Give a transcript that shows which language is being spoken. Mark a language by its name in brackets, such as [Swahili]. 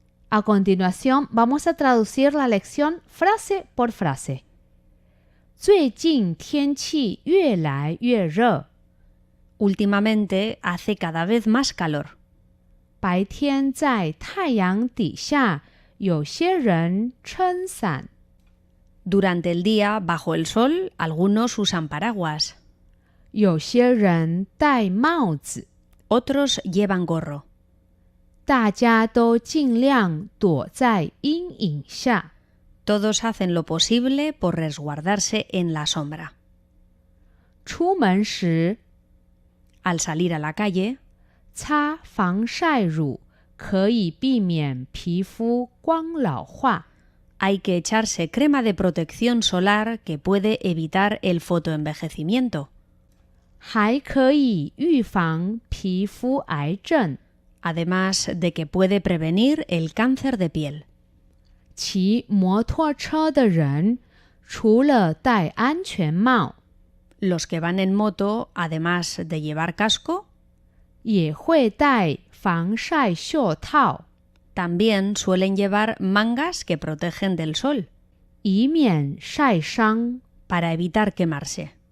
[Spanish] A continuación, vamos a traducir la lección frase por frase. [Chinese] 最近天气越来越热。 [Spanish] Últimamente hace cada vez más calor. [Chinese] 白天在太阳底下，有些人撑伞。 [Spanish] Durante el día, bajo el sol, algunos usan paraguas. [Chinese] 有些人戴帽子。 [Spanish] Otros llevan gorro. [Chinese] 大家都尽量躲在阴影下。 [Spanish] Todos hacen lo posible por resguardarse en la sombra. [Chinese] 出门时 [Spanish] Al salir a la calle, [Chinese] 擦防晒乳可以避免皮肤光老化。 [Spanish] hay que echarse crema de protección solar que puede evitar el fotoenvejecimiento. [Chinese] 还可以预防皮肤癌症。 [Spanish] Además de que puede prevenir el cáncer de piel. [Chinese] 骑摩托车的人除了戴安全帽， [Spanish] Los que van en moto, además de llevar casco, [Chinese] 也会戴防晒袖套， [Spanish] también suelen llevar mangas que protegen del sol, [Chinese] 以免晒伤。 [Spanish] para evitar quemarse.